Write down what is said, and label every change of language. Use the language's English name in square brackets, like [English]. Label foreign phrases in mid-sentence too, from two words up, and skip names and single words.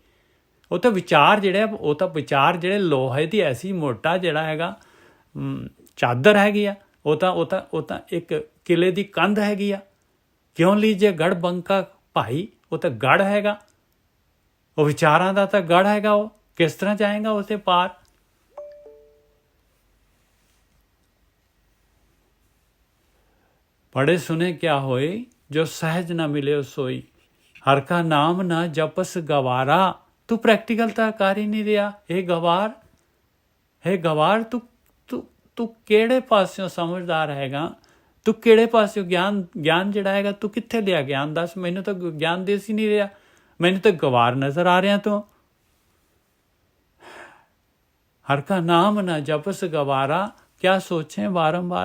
[Punjabi] ਉਹ ਤਾਂ ਵਿਚਾਰ ਜਿਹੜੇ ਲੋਹੇ ਦੀ ਐਸੀ ਮੋਟਾ ਜਿਹੜਾ ਹੈਗਾ ਚਾਦਰ ਹੈਗੀ ਆ। ਉਹ ਤਾਂ ਇੱਕ ਕਿਲੇ ਦੀ ਕੰਧ ਹੈਗੀ ਆ। ਕਿਉਂ ਲੀਜੇ ਗੜ ਬੰਕਾ ਭਾਈ? ਉਹ ਤਾਂ ਗੜ ਹੈਗਾ, ਉਹ ਵਿਚਾਰਾਂ ਦਾ ਤਾਂ ਗੜ ਹੈਗਾ। ਉਹ ਕਿਸ ਤਰ੍ਹਾਂ ਜਾਏਗਾ ਉਸੇ ਪਾਰ? ਪੜ੍ਹੇ ਸੁਨੇ ਕਿਆ ਹੋਏ, ਜੋ ਸਹਜ ਨ ਮਿਲੇ ਸੋਈ, ਹਰ ਕਾ ਨਾਮ ਨ ਜਪਸ ਗਵਾਰਾ। ਤੂ ਪ੍ਰੈਕਟੀਕਲ ਤਾਂ ਕਰ ਹੀ ਨਹੀਂ ਰਿਹਾ। ਇਹ ਗਵਾਰ ਤੂੰ ਕਿਹੜੇ ਪਾਸਿਓਂ ਸਮਝਦਾਰ ਹੈਗਾ? ਤੂੰ ਕਿਹੜੇ ਪਾਸਿਓਂ ਗਿਆਨ ਜਿਹੜਾ ਹੈਗਾ ਤੂੰ ਕਿੱਥੇ ਲਿਆ ਗਿਆਨ? ਦੱਸ ਮੈਨੂੰ ਤਾਂ ਗਿਆਨ ਦੇ ਸੀ ਨਹੀਂ ਰਿਹਾ, ਮੈਨੂੰ ਤਾਂ ਗਵਾਰ ਨਜ਼ਰ ਆ ਰਿਹਾ ਤੂੰ। ਹਰ ਕਾ ਨਾਮ ਨਾ ਜਪਸ ਗਵਾਰਾ, ਕਿਆ ਸੋਚੇ ਬਾਰੰਬਾਰ।